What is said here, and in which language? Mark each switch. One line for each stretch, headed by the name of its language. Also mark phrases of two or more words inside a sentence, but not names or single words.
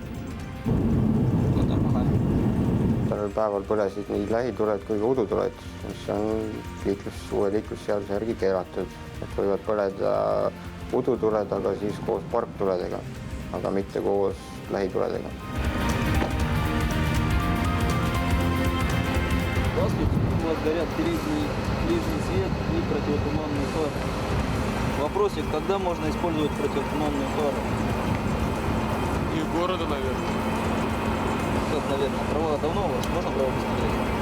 Estonian: Tänaval päeval põlesid nii lähituled kui ka udutuled, mis on uue liiklusseaduse järgi keelatud. Et võivad põleda udutuled, aga siis koos parktuledega, aga mitte koos lähituledega.
Russian: Горят ближний свет и противотуманные фары. Вопросик, когда можно использовать противотуманные фары? Не города, наверное. Как, наверное, права давно у вас? Можно права посмотреть?